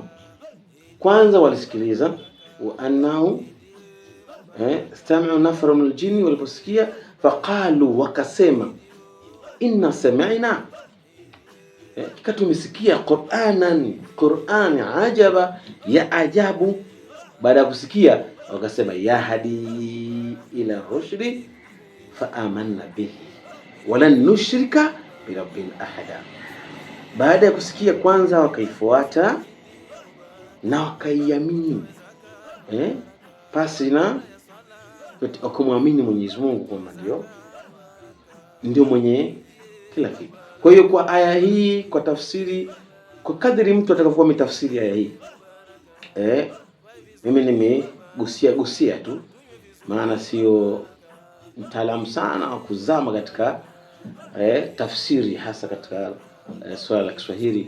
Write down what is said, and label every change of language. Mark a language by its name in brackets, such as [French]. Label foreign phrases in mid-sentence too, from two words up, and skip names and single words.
[Swahili] Kwanza walisikiliza [Arabic] وأنه استمع نفر من الجن, [Swahili] waliposikia faqalu, wakasema [Arabic] إنا سمعنا, [Swahili] tumesikia [Arabic] قرآنا عجبا, [Swahili] ya ajabu. Baada ya kusikia wakasema [Arabic] يهدي إلى الرشد فآمنا به ولن نشرك بربنا أحدا. [Swahili] Baada ya kusikia kwanza wakaifuata na wakaiamini pasi na kumwamini Mwenyezi Mungu kwamba ndio mwenye kila kitu. Kwa hiyo kwa aya hii, kwa tafsiri, kwa kadri mtu atakavyokuwa mitafsiri aya hii, mimi nimegusia tu, maana sio mtaalamu sana wa kuzama katika tafsiri, hasa katika swala la Kiswahili.